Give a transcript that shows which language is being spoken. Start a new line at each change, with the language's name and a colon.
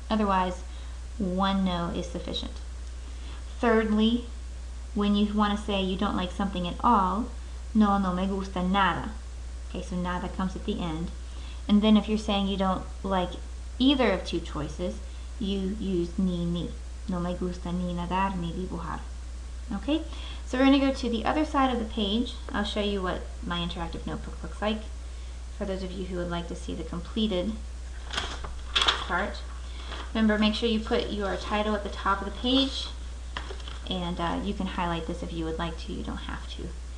English: Otherwise, one no is sufficient. Thirdly, when you want to say you don't like something at all,
Spanish: no, no me gusta nada.
English: Okay, so nada comes at the end. And then if you're saying you don't like either of two choices, you use ni.
Spanish: No me gusta ni nadar ni dibujar.
English: Okay, so we're going to go to the other side of the page. I'll show you what my interactive notebook looks like for those of you who would like to see the completed part. Remember, make sure you put your title at the top of the page, and you can highlight this if you would like to. You don't have to.